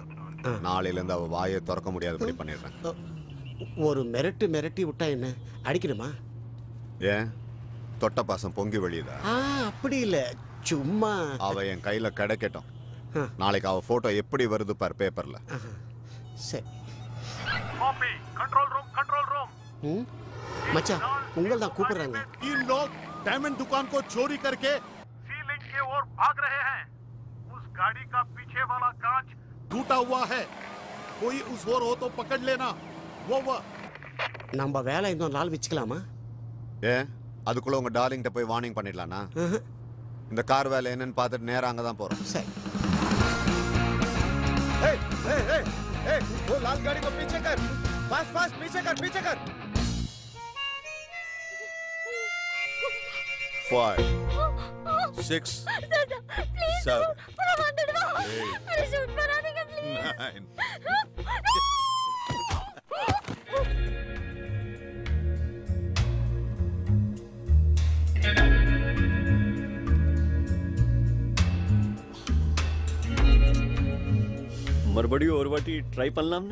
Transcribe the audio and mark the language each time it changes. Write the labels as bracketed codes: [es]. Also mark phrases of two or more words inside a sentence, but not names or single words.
[ta] நாளையில இருந்து அவ வாயை திறக்க முடியாதபடி பண்ணிடுறேன். ஒரு மிரட்டி விட்டா என்ன அடிக்கணுமா? ஏன் தொட்ட பாசம் பொங்கி வெளியுதா? அப்படி இல்ல, சும்மா. அவ என் கையில கிடைக்கட்டும். நாளைக்கு அவ போட்டோ எப்படி வருது பார் பேப்பர்ல. சரி. [en] copy control room [ta] மச்சான், உங்களை தான் கூப்பிடுறாங்க. [hi] तीन लोग डायमंड दुकान को चोरी करके सी लिंक के ओर भाग रहे हैं। उस गाड़ी का पीछे वाला कांच टूटा हुआ है। कोई उस ओर हो तो पकड़ लेना। वो [ta] நம்ம வேலை இன்னொரு நாள் வச்சுக்கலாமா? ஏன் அதுக்குள்ள உங்க டார்லிங்கிட்ட போய் வார்னிங் பண்ணிடலாம்னா? இந்த கார் வேலை என்னன்னு பார்த்துட்டு நேரா அங்க தான் போறோம். சரி. [hi] वो लाल गाड़ी को पीछे कर, फास्ट फास्ट पीछे कर, पीछे कर। 5 6 7 अरे शूट बना देगा प्लीज 9 [ta] மறுபடியும் ஒரு வாட்டி ட்ரை பண்ணலாம்னு.